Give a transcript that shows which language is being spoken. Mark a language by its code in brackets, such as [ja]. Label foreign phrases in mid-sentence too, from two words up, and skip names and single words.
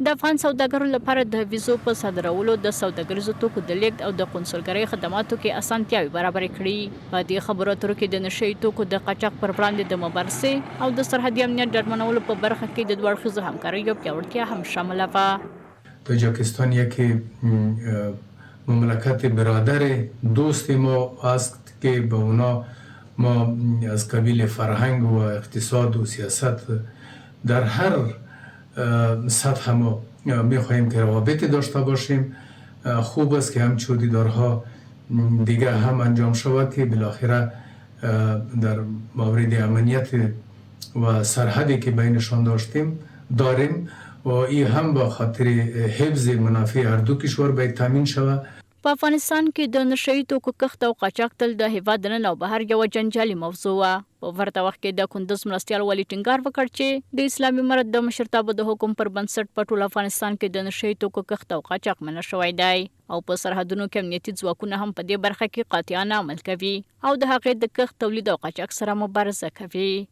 [ps] د افغان سوداګرو لپاره د ویزو په صادرولو، د سوداګریزو توکو د لیږد او د قونسلګرۍ خدماتو کې اسانتیاوې برابرې کړي. په دې خبرو اترو کې د نشه یي توکو د قاچاق پر وړاندې د مبارزې او د سرحدي امنیت ډاډمنولو په برخه کې د دوه اړخیزو همکاریو پیاوړتیا هم شامله وه. [fa] تاجیکستان یک مملکت برادر دوست ما است که به اونا ما از قبیل فرهنگ و اقتصاد و سیاست در هر سطح ما میخواهیم که روابط داشته باشیم. خوب است که همچون دیدارها دیگه هم انجام شود که بالاخره در مورد امنیت و سرحدی که بینشان داریم و این هم با خاطر حفظ منافع هر دو کشور باید تامین شود. [ps] په افغانستان کې د نشه یي توکو کښت او قاچاق تل د هیواد دننه او بهر یوه جنجالي موضوع وه. په ورته وخت کې د کندز مرستیال والي ټینګار وکړ چې د اسلامي امارت د مشرتابه د حکم پر بنسټ په ټول افغانستان کې د نشه یي توکو کښت او قاچاق منع شوی دی او په سرحدونو کې امنیتي ځواکونه هم په دې برخه کې قاطعانه عمل کوي او د هغې د کښت، تولید او قاچاق سره مبارزه کوي.